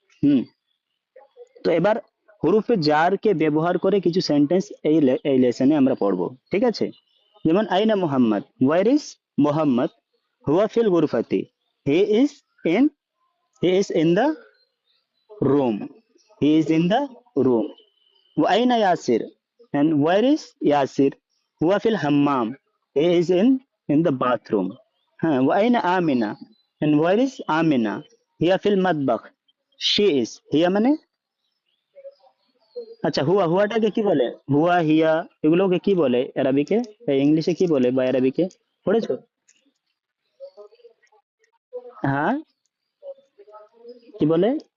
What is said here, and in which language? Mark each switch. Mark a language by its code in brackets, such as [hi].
[bn] হুম, তো এবার হুরুফে জার কে ব্যবহার করে কিছু সেন্টেন্স এই লেসনে আমরা পড়বো, ঠিক আছে। [en] যেমন [ar] আইনা মুহাম্মদ, [en] where is Muhammad, [ar] হুয়া ফিল গুরফাতি, [en] He is in, he is in the room, he is in the room. [ar] وأين ياسر, [en] and where is Yasir, [ar] هو في الحمام, [en] he is in the bathroom. ها, [ar] وأين آمنة, [en] and where is Amna, [ar] হিয়া ফিল মাতবাখ, [en] she is, [bn] হিয়া মানে, আচ্ছা হুয়া, হুয়াটাকে কি বলে? হুয়া, হিয়া, এগুলোকে কি বলে আরবিকে? ইংলিশে কি বলে বা আরবিকে পড়েছো? হ্যাঁ, কি বলে?